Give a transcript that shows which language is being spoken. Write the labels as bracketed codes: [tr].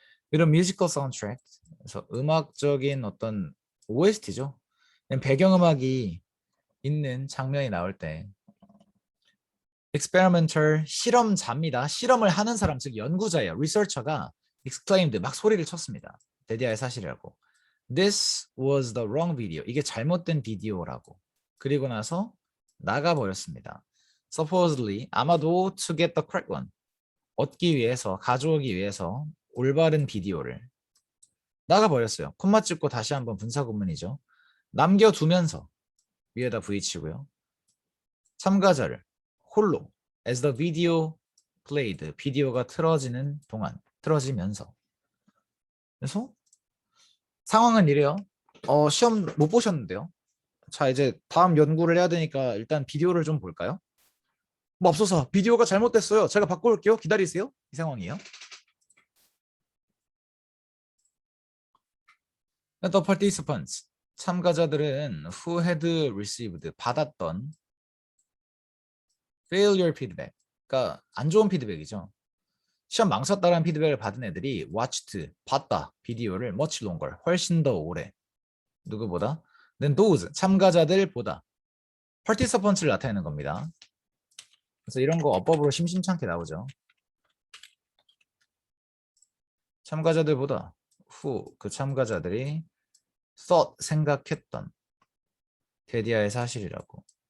[ko] 이런 뮤지컬 사운드트랙, 그래서 음악적인 어떤 OST죠. 배경음악이 있는 장면이 나올 때 [en] experimental [ko] 실험자입니다. 실험을 하는 사람, 즉 연구자예요. researcher가 [en] exclaimed [ko] 막 소리를 쳤습니다. 데디아의 사실이라고. [en] This was the wrong video. [ko] 이게 잘못된 비디오라고. 그리고 나서 나가버렸습니다. [en] Supposedly, [ko] 아마도 [en] to get the correct one. [ko] 얻기 위해서, 가져오기 위해서 올바른 비디오를 나가버렸어요. 콤마 찍고 다시 한번 분사구문이죠. 남겨두면서 위에다 V치고요. 참가자를 홀로 [en] as the video played. [ko] 비디오가 틀어지는 동안, 틀어지면서. 그래서 상황은 이래요. 시험 못 보셨는데요. 자, 이제 다음 연구를 해야 되니까 일단 비디오를 좀 볼까요? 뭐 없어서 비디오가 잘못됐어요. 제가 바꿔올게요. 기다리세요. 이 상황이에요. [en] The participants. [ko] 참가자들은 [en] who had received [ko] 받았던 [en] failure feedback. [ko] 그러니까 안 좋은 피드백이죠. 시험 망쳤다라는 피드백을 받은 애들이 [en] watched [ko] 봤다. 비디오를 [en] much longer [ko] 훨씬 더 오래. 누구보다? [en] than those [ko] 참가자들보다. participants를 나타내는 겁니다. 그래서 이런 거 어법으로 심심찮게 나오죠. 참가자들보다 [en] who [ko] 그 참가자들이 [en] thought [ko] 생각했던 데디아의 사실이라고.